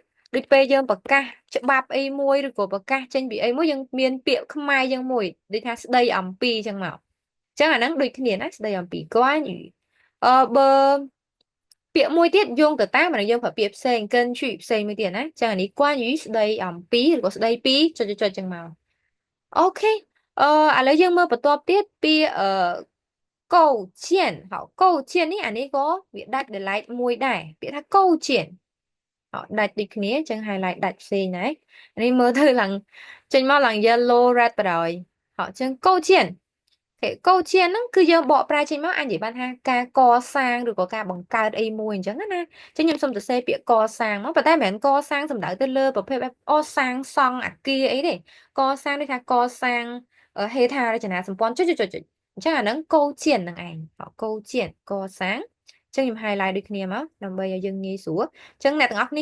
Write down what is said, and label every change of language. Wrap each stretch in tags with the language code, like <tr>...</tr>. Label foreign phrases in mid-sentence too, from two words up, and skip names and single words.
<km>ដូចពេលយើងប្រកាសច្បាប់អីមួយឬក៏ប្រកាសចេញពីអីមួយយើងមានពាក្យខ្មែរយើងមួយដូចថាស្ដីអំពីអញ្ចឹងមកអញ្ចឹងអាហ្នឹងដូចគ្នាណាស្ដីអំពី关于បើពាក្យមួយទៀតយោងទៅតាមអានេះយើងប្រើពាក្យផ្សេងកិនជួយផ្សេងមួយទៀតណាអញ្ចឹងអានេះ关于ស្ដីអំពីឬក៏ស្ដីពីចុចអញ្ចឹងមកអូខេឥឡូវយើងមើលបន្ទាប់ទៀតពាក្យ</km> <zh>构建好构建</zh> <km>នេះអានេះក៏វាដាច់ delete មួយដែរពាក្យ ថា构建ដាច់ដូចគ្នាចឹង highlight ដាច់ផ្សេងដែរនេះមើលទៅឡើងចេញមកឡើង</km> <en>yellow red</en> <km>បណ្ដោយចឹង构建គេ 构建ហ្នឹងគឺយើងបកប្រែចេញមកអាចនិយាយបានថាការកសាងឬក៏ការបង្កើតអីមួយអញ្ចឹងណាចឹងខ្ញុំសូមសរសេរពាក្យកសាងមកប៉ុន្តែមិនមែនកសាងសំដៅទៅលើប្រភេទបែបសាងសង់អគារអីទេកសាងដូចថាកសាងហេដ្ឋារចនាសម្ព័ន្ធចុចអញ្ចឹងអាហ្នឹងកូជៀននឹងឯងកូជៀនកសាងអញ្ចឹងខ្ញុំ highlight ដូចគ្នាមកដើម្បីឲ្យយើងងាយស្រួលអញ្ចឹងអ្នកទាំងអស់គ្នា</km>